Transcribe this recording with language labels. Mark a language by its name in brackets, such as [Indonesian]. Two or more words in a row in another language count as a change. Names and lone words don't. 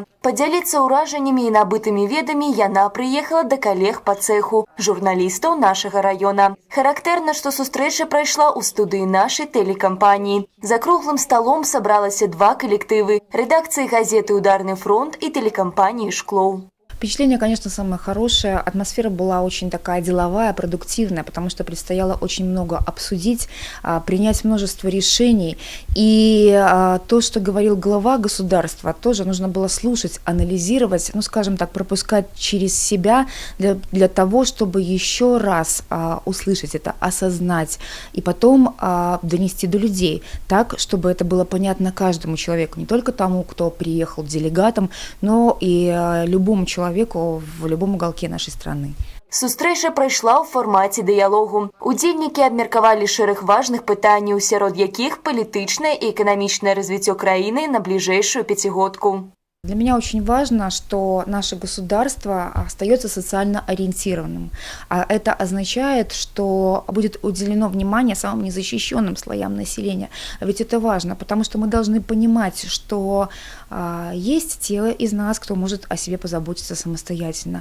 [Belarusian] Падзяліцца ўражаннямі і набытымі ведамі яна прыехала да калег па цэху, журналістаў нашага раёна. Характэрна, што сустрэча прайшла ў студыі нашай тэлекампаніі. За круглым сталом сабралася два калектывы – рэдакцыі газеты «Ударны фронт» [Russian] и телекомпании [Belarusian] «Шклоў». [Russian] Впечатление, конечно, самое хорошее. Атмосфера была очень такая деловая, продуктивная, потому что предстояло очень много обсудить, принять множество решений. И то, что говорил глава государства, тоже нужно было слушать, анализировать, ну, скажем так, пропускать через себя для того, чтобы еще раз услышать это, осознать и потом донести до людей так, чтобы это было понятно каждому человеку, не только тому, кто приехал делегатом, но и любому человеку в любом уголке нашей страны. [Belarusian] Сустрэча прайшла ў фармаце дыялогу. Удзельнікі абмеркавалі шэраг важных пытанняў, сярод якіх палітычнае і эканамічнае развіццё краіны на бліжэйшую пяцігодку. [Russian] Для меня очень важно, что наше государство остается социально ориентированным. А это означает, что будет уделено внимание самым незащищенным слоям населения. А ведь это важно, потому что мы должны понимать, что есть те из нас, кто может о себе позаботиться самостоятельно.